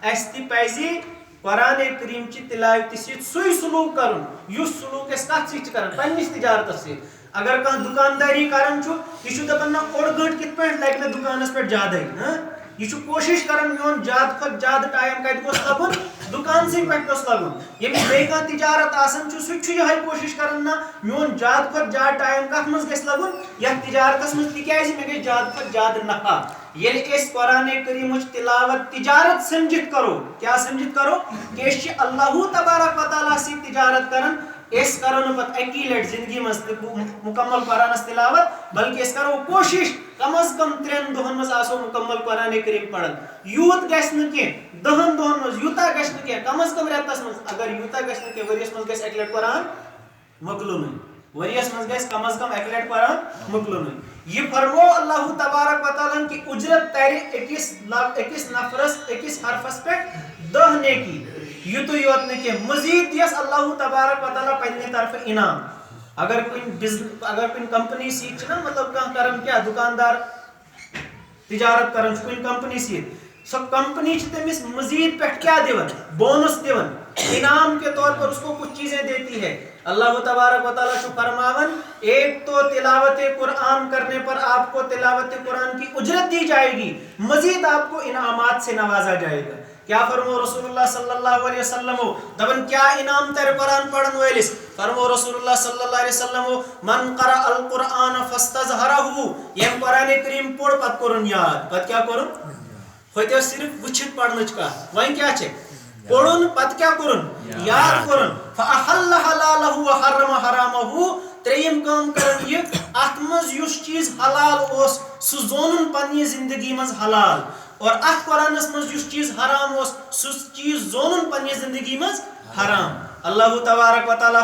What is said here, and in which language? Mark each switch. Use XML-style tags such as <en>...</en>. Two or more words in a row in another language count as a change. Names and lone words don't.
<ks>اسہِ تہِ پزِ قرآن کریم چہِ تلاوتہِ سۭتۍ سُے سلوٗک کرُن یُس سلوٗک أسۍ کتھ سۭتۍ چھِ کران پننِس تجارتس سۭتۍ. اگر کانٛہہ دُکانداری کران چھُ یہِ چھُ دپان نہ اوٚڑ گٲنٛٹہٕ کِتھ پٲٹھۍ لگہِ مےٚ دُکانس پٮ۪ٹھ زیادے. یہِ چھُ کوٗشش کران میون زیادٕ کھۄتہٕ زیادٕ ٹایم کتہِ گوٚژھ لگُن دکان سے پہ گوس لگن یمس بے کان تجارت آسان چھ سہ چھ یہ کوشش کران نا میون زیادہ کھت زیادہ ٹائم کت مز گژھِ لگن یتھ تجارتس مز تکیازِ مے گژھِ زیادہ کھت زیادہ نفع ییٚلہِ أسۍ قرآن کریٖمٕچ تلاوت تجارت سمجھِتھ کرو کیا سمجھِتھ کرو کہ أسۍ چھِ اللہ تبارک و تعالیٰ سۭتۍ تجارت کران اس کرو نہ پتہ اکی لٹ زندگی مز مکمل قرآنس تلاوت بلکہ اس کرو کوشش کم از کم 3 دہن مز آسو مکمل قرآن کریم پڑھن یوت گژھِ نہ کینٛہہ 10 دہن مز یوٗتاہ گژھِ نہ کینٛہہ کم از کم رٮ۪تس مز اگر یوٗتاہ گژھِ نہ کینٛہہ ؤریس مز گژھِ اکہِ لٹہِ قرآن مۄکلُنٕے ؤریس مز گژھِ کم از کم اکہِ لٹہِ قرآن مۄکلُنٕے یہ فرمو اللہ تبارک و تعالیٰ کہ اجرت ترِ أکِس نفرس أکِس حرفس پٮ۪ٹھ 10 نیکی یوتُے یوت نہ کینٛہہ مزید دِیس اللہ تبارک و تعالیٰ پننہِ طرفہٕ انعام اگر کُنہِ کمپنی سۭتۍ چھِ نا مطلب کانٛہہ کران کیٛاہ دُکاندار تجارت کران چھُ کُنہِ کمپنی سۭتۍ سۄ کمپنی چھِ تٔمِس مزید پٮ۪ٹھ کیٛاہ دِوان بونس دِوان</ks> <ur>انعام کے طور پر اس کو کچھ چیزیں دیتی ہے</ur> <ks>اللہ تبارک و تعالیٰ چھُ فرماون</ks> <ur>ایک تو تلاوت قرآن کرنے پر آپ کو تلاوت قرآن کی اجرت دی جائے گی مزید آپ کو انعامات سے نوازا جائے گا</ur> <ks>کیا فرمو رسول اللہ صلی اللہ علیہ وسلم دبن کیا انعام تر قرآن پڑھن ویلس فرمو رسول اللہ صلی اللہ علیہ وسلم</ks> <ar>من قرأ القرآن فاستظہرہ</ar> <ks>یم قرآن کریم پوڑ پت کرن یاد پت کیا کرن ہوتے صرف وچھت پڑھنچ کا وہیں کیا چھے پڑھن پت کیا کرن یاد کرن</ks> <ar>فاحل حلالہ وحرم</ar> <ks>حرامہ تریم کام کرن یہ اتمز یس چیز حلال اوس سو زونن پنی زندگی مز حلال اور ات قرآنس مز یس چیز حرام اوس سو چیز زونن پنی زندگی مز حرام اللہ تبارک و تعالیٰ</ks>